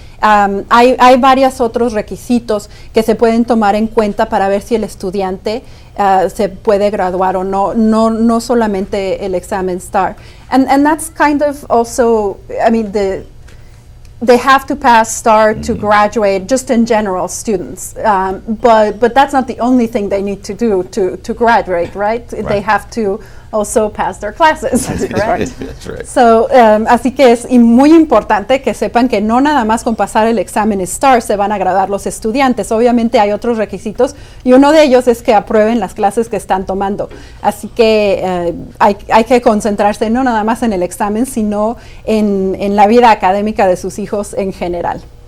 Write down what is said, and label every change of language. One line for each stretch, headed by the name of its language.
Spanish: Hay varios otros requisitos que se pueden tomar en cuenta para ver si el estudiante se puede graduar o no solamente el examen STAAR.
English: And that's kind of also, I mean, they have to pass STAAR to graduate, just in general, students. But that's not the only thing they need to do to graduate, right? They have to also pass their classes. That's correct. That's right. So,
Spanish: así que es muy importante que sepan que no nada más con pasar el examen STAAR se van a graduar los estudiantes. Obviamente hay otros requisitos y uno de ellos es que aprueben las clases que están tomando. Así que hay que concentrarse no nada más en el examen, sino en la vida académica de sus hijos en general.